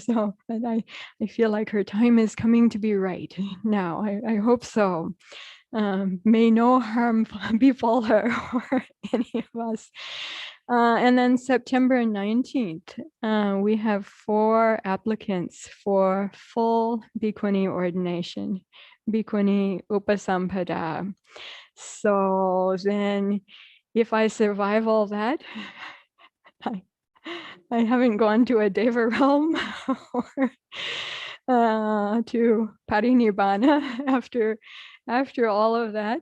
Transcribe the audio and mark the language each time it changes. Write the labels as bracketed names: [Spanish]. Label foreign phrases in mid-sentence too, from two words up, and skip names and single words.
[English] So I feel like her time is coming to be right now. I hope so. May no harm befall her or any of us. And then September 19th, we have 4 applicants for full bhikkhunī ordination, [Pali] bhikkhunī upasampada. [English] So then if I survive all that, I haven't gone to a Deva realm or to Parinibbana after all of that.